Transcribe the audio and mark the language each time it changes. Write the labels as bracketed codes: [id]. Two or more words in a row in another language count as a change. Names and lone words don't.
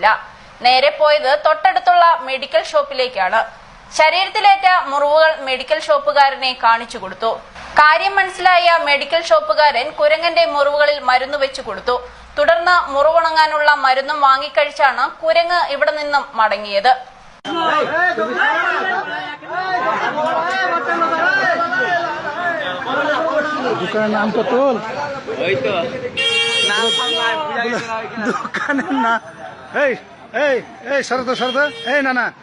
[ml] നേരെ പോയത് തൊട്ടടുത്തുള്ള മെഡിക്കൽ ഷോപ്പിലേക്കാണ്. ശരീരത്തിലേറ്റ മുറിവുകൾ മെഡിക്കൽ ഷോപ്പുകാരനെ കാണിച്ചു കൊടുത്തു. കാര്യം മനസ്സിലായ മെഡിക്കൽ ഷോപ്പുകാരൻ കുരങ്ങന്റെ മുറിവുകളിൽ മരുന്ന് വെച്ചു കൊടുത്തു. തുടർന്ന് മുറിവുണങ്ങാനുള്ള മരുന്നും വാങ്ങിക്കഴിച്ചാണ് കുരങ്ങ് ഇവിടെ നിന്നും മടങ്ങിയത്. দোকানের নাম তো তোল দোকানের না এই এই এই শরত শরত এই না না